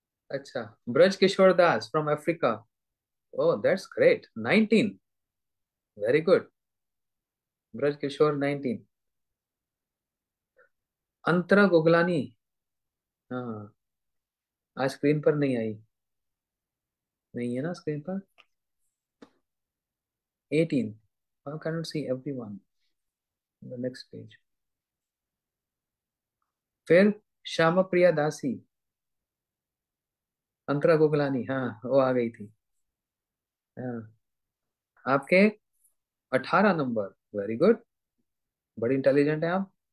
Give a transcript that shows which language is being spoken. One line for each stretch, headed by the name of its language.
Hindi: अच्छा, ब्रज किशोर दास from Africa,
English: oh that's great,
Hindi: 19, very good. Braj किशोर 19। अंतरा गोगलानी, हाँ, आज स्क्रीन पर नहीं आई, नहीं है ना स्क्रीन पर।
English: 18, I cannot see everyone on the next page।
Hindi: फिर श्यामा प्रिया दासी, अंतरा गोगलानी, हाँ वो आ गई थी। हाँ, आपके 18 नंबर, वेरी गुड, बड़ी इंटेलिजेंट है आप।